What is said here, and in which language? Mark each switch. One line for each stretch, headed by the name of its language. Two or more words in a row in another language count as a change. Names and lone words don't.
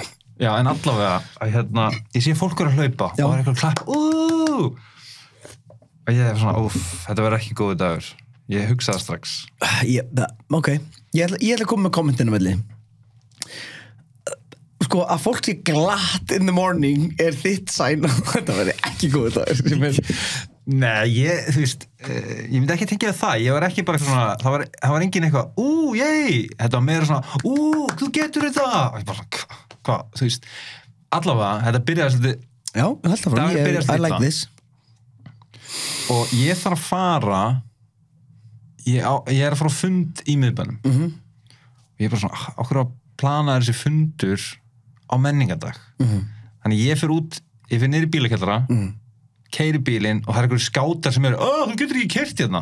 Icelandic: Já, en allavega, að ég sé fólk vera að hlaupa og það er eitthvað klapp. Og ég er svona, þetta verður ekki góður dagur. Ég hugsaði strax. Ok, ég ætla að koma með kommentinu melli. Sko, að fólk sé glatt
English: in the morning
Icelandic: er þitt sæn og þetta verður ekki góður dagur. Nei, þú veist, ég myndi ekki tengja það. Ég var ekki bara svona, það var engin eitthvað, yey, þetta var meira svona, þú getur þetta. Og ég bara svona, hvað, þú veist, allavega, þetta byrjaði svolítið. Já, ég held að frá,
English: I like this.
Icelandic: Og ég þarf að fara, ég er að fara á fund í miðbænum. Og ég er bara svona, okkur að plana þessi fundur á menningardag. Þannig ég fer út, ég fer niður í bílakjallara, keyri bílinn og það er einhverju skátar sem eru, þú getur ekki keyrt hérna.